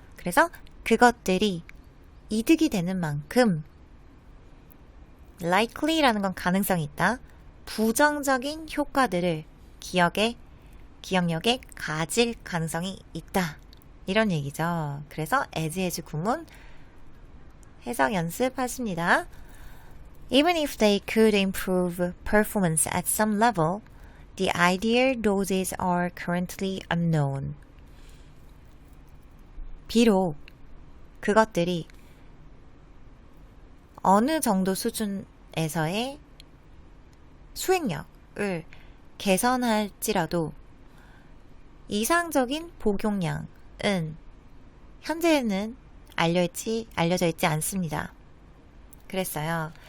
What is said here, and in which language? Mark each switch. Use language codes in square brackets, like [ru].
[ko] 그래서 그것들이 이득이 되는 만큼 likely라는 건 가능성이 있다. 부정적인 효과들을 기억력에 가질 가능성이 있다. 이런 얘기죠. 그래서 as 구문 해석 연습하십니다. [en] Even if they could improve performance at some level, the ideal doses are currently unknown. [ko] 비록 그것들이 어느 정도 수준에서의 수행력을 개선할지라도 이상적인 복용량은 현재는 알려져 있지 않습니다. 그랬어요.